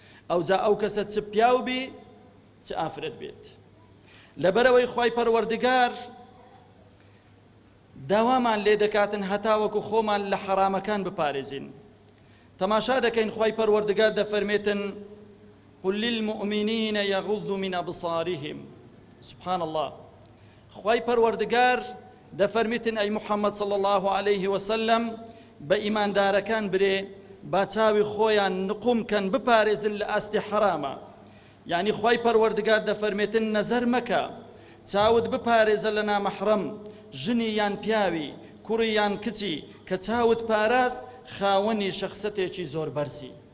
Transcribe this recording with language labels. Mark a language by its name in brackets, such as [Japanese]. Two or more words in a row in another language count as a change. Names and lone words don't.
[Central Kurdish] ئەو جا ئەو کەسە چ پیاو بی، چ ئافرەت بێت. لەبەرەوەی خوای پەروەردگار داوامان لێ دەکاتن هەتا وەکو خۆمان لە حەرامەکان بپارێزین. تەماشا دەکەین خوای پەروەردگار دەفەرمێتن: [Arabic] «قل للمؤمنين يغضوا من أبصارهم.» سبحان الله. [Central Kurdish] خوای پەروەردگار دەفەرمیتن: «ئەی محەممەد [Arabic] صلی الله عليه وسلم، [Central Kurdish] بە ئیماندارەکان برێ، با چاوی خۆیان نقوم کەن، بپارێزن لە ئاستی حرامە.» یعنی خوای پەروەردگار دەفەرمێتن: «نەزەر مەکە، چاوت بپارێزە لە نامەحرەم، ژنی یان پیاوی، کوڕی یان کچی، کە چاوت پاراست، خاوەنی شەخسەتێکی زۆر بەرزی.»